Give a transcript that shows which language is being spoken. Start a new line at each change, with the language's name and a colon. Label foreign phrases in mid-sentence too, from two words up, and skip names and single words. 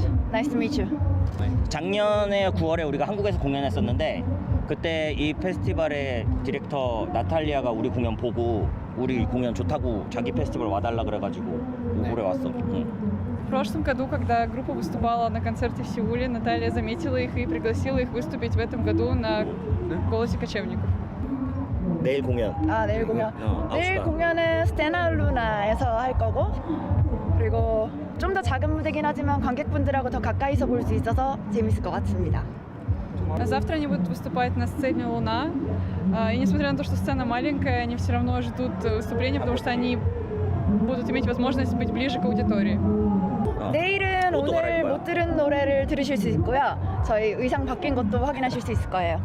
English: Nice to meet you.
Korean: 작년에 9월에 우리가 한국에서 공연했었는데 그때 이 페스티벌의 디렉터 나탈리아가 우리 공연 보고 우리 공연 좋다고 자기 페스티벌 와달라 그래가지고 올해 왔어.
Russian: В прошлом году, когда группа выступала на концерте в Сеуле, Наталья заметила их и пригласила их выступить в этом году на «Голосе кочевников».
Korean: 내일 공연. 아, 내일 공연. 내일 아웃스타. 공연은 스테나 루나에서 할 거고, 그리고 좀 더 작은 무대긴 하지만 관객분들하고 더 가까이서 볼 수 있어서 재밌을 것 같습니다.
Russian: Завтра они будут выступать на сцене «Луна». И несмотря на то, что сцена маленькая, они все равно ждут выступления, потому что они будут иметь возможность быть ближе к аудитории.
Korean: 내일은 오늘 못 들은 노래를 들으실 수 있고요. 저희 의상 바뀐 것도 확인하실 수 있을 거예요.